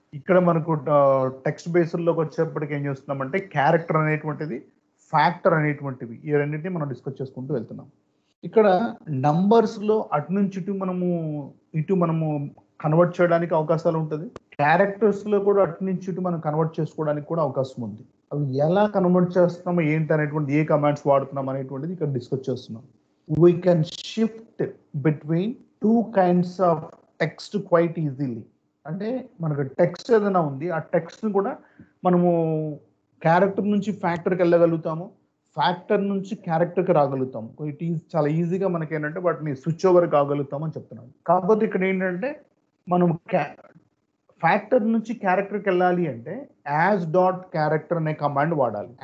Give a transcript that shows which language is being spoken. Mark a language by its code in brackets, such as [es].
[te] ఇక్కడ మనకు టెక్స్ట్ బేస్డ్లోకి వచ్చేప్పటికి ఏం చేస్తున్నామంటే క్యారెక్టర్ అనేటువంటిది, ఫ్యాక్టర్ అనేటువంటివి, ఈ రెండింటిని మనం డిస్కస్ చేసుకుంటూ వెళ్తున్నాం. ఇక్కడ నంబర్స్లో అటు నుంచి ఇటు మనము కన్వర్ట్ చేయడానికి అవకాశాలు ఉంటుంది. క్యారెక్టర్స్లో కూడా అటు నుంచి ఇటు మనం కన్వర్ట్ చేసుకోవడానికి కూడా అవకాశం ఉంది. అవి ఎలా కన్వర్ట్ చేస్తున్నామో ఏంటి అనేటువంటి, ఏ కమాండ్స్ వాడుతున్నాం అనేటువంటిది ఇక్కడ డిస్కస్ చేస్తున్నాం. [en] We can shift between 2 kinds of text quite easily. [te] అంటే మనకు టెక్స్ట్ ఏదైనా ఉంది, ఆ టెక్స్ట్ని కూడా మనము క్యారెక్టర్ నుంచి ఫ్యాక్టర్కి వెళ్ళగలుగుతాము, ఫ్యాక్టర్ నుంచి క్యారెక్టర్కి రాగలుగుతాము. ఇట్ ఈజ్ చాలా ఈజీగా మనకి ఏంటంటే వాటిని స్విచ్ ఓవర్ కాగలుగుతాం అని చెప్తున్నాను. కాకపోతే ఇక్కడ ఏంటంటే మనం ఫ్యాక్టర్ నుంచి క్యారెక్టర్కి వెళ్ళాలి అంటే యాజ్ డాట్ క్యారెక్టర్ అనే కమాండ్ వాడాలి.